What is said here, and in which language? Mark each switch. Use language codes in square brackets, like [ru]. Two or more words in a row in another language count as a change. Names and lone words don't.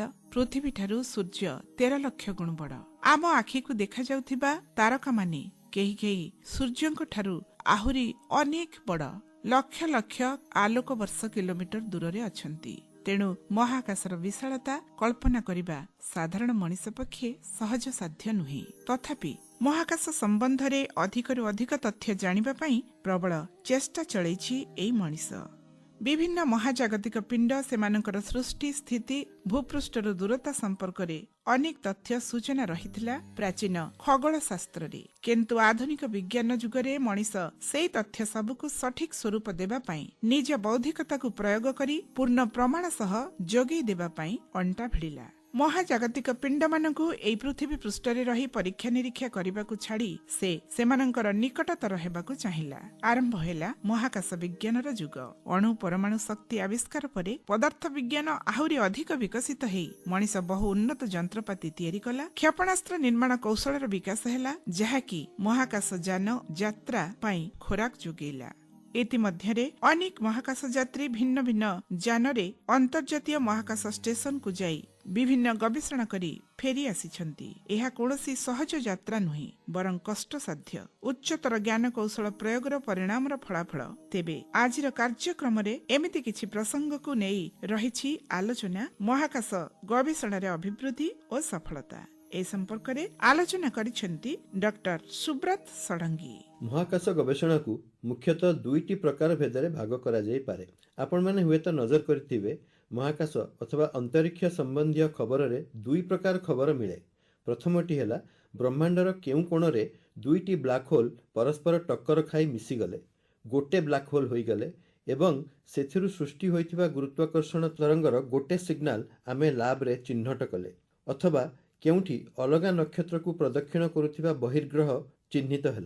[or] ପୃଥିବୀ ଠାରୁ ସୂର୍ଯ୍ୟ 13 ଲକ୍ଷ ଗୁଣ ବଡ଼। ଆମ ଆଖିକୁ ଦେଖା ଯାଉଥିବା ତାରକା ମାନେ କେହି କେହି ସୂର୍ଯ୍ୟଙ୍କ ଠାରୁ ଆହୁରି ଅନେକ ବଡ଼ ଲକ୍ଷ ଲକ୍ଷ ଆଲୋକ ବର୍ଷ କିଲୋମିଟର ଦୂରରେ ଅଛନ୍ତି। ତେଣୁ ମହାକାଶର ବିଶାଳତା କଳ୍ପନା କରିବା ସାଧାରଣ ମଣିଷ ପକ୍ଷେ ସହଜ ସାଧ୍ୟ ନୁହେଁ। ତଥାପି ମହାକାଶ ସମ୍ବନ୍ଧରେ ଅଧିକରୁ ଅଧିକ ତଥ୍ୟ ଜାଣିବା ପାଇଁ ପ୍ରବଳ ଚେଷ୍ଟା ଚଳାଇଛି ଏଇ ମଣିଷ। ବିଭିନ୍ନ ମହାଜାଗତିକ ପିଣ୍ଡ ସେମାନଙ୍କର ସୃଷ୍ଟି ସ୍ଥିତି ଭୂପୃଷ୍ଠର ଦୂରତା ସମ୍ପର୍କରେ ଅନେକ ତଥ୍ୟ ସୂଚନା ରହିଥିଲା ପ୍ରାଚୀନ ଖଗୋଳ ଶାସ୍ତ୍ରରେ। କିନ୍ତୁ ଆଧୁନିକ ବିଜ୍ଞାନ ଯୁଗରେ ମଣିଷ ସେଇ ତଥ୍ୟ ସବୁକୁ ସଠିକ ସ୍ୱରୂପ ଦେବା ପାଇଁ ନିଜ ବୌଦ୍ଧିକତାକୁ ପ୍ରୟୋଗ କରି ପୂର୍ଣ୍ଣ ପ୍ରମାଣ ସହ ଯୋଗାଇ ଦେବା ପାଇଁ ଅଣ୍ଟା ଭିଡ଼ିଲା। ମହାଜାଗତିକ ପିଣ୍ଡ ମାନଙ୍କୁ ଏଇ ପୃଥିବୀ ପୃଷ୍ଠରେ ରହି ପରୀକ୍ଷା ନିରୀକ୍ଷା କରିବାକୁ ଛାଡ଼ି ସେମାନଙ୍କର ନିକଟତର ହେବାକୁ ଚାହିଁଲା। ଆରମ୍ଭ ହେଲା ମହାକାଶ ବିଜ୍ଞାନର ଯୁଗ। ଅଣୁ ପରମାଣୁ ଶକ୍ତି ଆବିଷ୍କାର ପରେ ପଦାର୍ଥ ବିଜ୍ଞାନ ଆହୁରି ଅଧିକ ବିକଶିତ ହୋଇ ମଣିଷ ବହୁ ଉନ୍ନତ ଯନ୍ତ୍ରପାତି ତିଆରି କଲା। କ୍ଷେପଣାସ୍ତ୍ର ନିର୍ମାଣ କୌଶଳର ବିକାଶ ହେଲା, ଯାହାକି ମହାକାଶ ଯାନ ଯାତ୍ରା ପାଇଁ ଖୋରାକ ଯୋଗାଇଲା। ଇତିମଧ୍ୟରେ ଅନେକ ମହାକାଶ ଯାତ୍ରୀ ଭିନ୍ନ ଭିନ୍ନ ଯାନରେ ଅନ୍ତର୍ଜାତୀୟ ମହାକାଶ ଷ୍ଟେସନକୁ ଯାଇ ବିଭିନ୍ନ ଗବେଷଣା କରି ଫେରି ଆସିଛନ୍ତି। ଏହା କୌଣସି ସହଜ ଯାତ୍ରା ନୁହେଁ, ବରଂ କଷ୍ଟସାଧ୍ୟ ଉଚ୍ଚତର ଜ୍ଞାନ କୌଶଳ ପ୍ରୟୋଗର ପରିଣାମର ଫଳାଫଳ। ତେବେ ଆଜିର କାର୍ଯ୍ୟକ୍ରମରେ ଏମିତି କିଛି ପ୍ରସଙ୍ଗକୁ ନେଇ ରହିଛି ଆଲୋଚନା ମହାକାଶ ଗବେଷଣାରେ ଅଭିବୃଦ୍ଧି ଓ ସଫଳତା। ଏ ସମ୍ପର୍କରେ ଆଲୋଚନା କରିବେ ଡକ୍ଟର ସୁବ୍ରତ ଷଡ଼ଙ୍ଗୀ। ମହାକାଶ ଗବେଷଣାକୁ ମୁଖ୍ୟତଃ ଦୁଇଟି ପ୍ରକାର ଭେଦରେ ଭାଗ କରାଯାଇ ପାରେ। ଆପଣ ମାନେ ହୁଏତ ନଜର କରିଥିବେ ମହାକାଶ ଅଥବା ଅନ୍ତରୀକ୍ଷ ସମ୍ବନ୍ଧୀ ଖବରରେ ଦୁଇ ପ୍ରକାର ଖବର ମିଳେ। ପ୍ରଥମଟି ହେଲା ବ୍ରହ୍ମାଣ୍ଡର କେଉଁ କୋଣରେ ଦୁଇଟି [en] black hole [or] ପରସ୍ପର ଟକ୍କର ଖାଇ ମିଶି ଗଲେ ଗୋଟେ [en] black hole [or] ହୋଇ ଗଲେ ଏବଂ ସେଥିରୁ ସୃଷ୍ଟି ହୋଇଥିବା ଗୁରୁତ୍ୱାକର୍ଷଣ ତରଙ୍ଗର ଗୋଟେ ସିଗନାଲ ଆମେ ଲ୍ୟାବରେ ଚିହ୍ନଟ କଲେ, ଅଥବା କେଉଁଠି ଅଲଗା ନକ୍ଷତ୍ରକୁ ପ୍ରଦକ୍ଷିଣ କରୁଥିବା ବହିର୍ଗ୍ରହ ଚିହ୍ନିତ ହେଲା।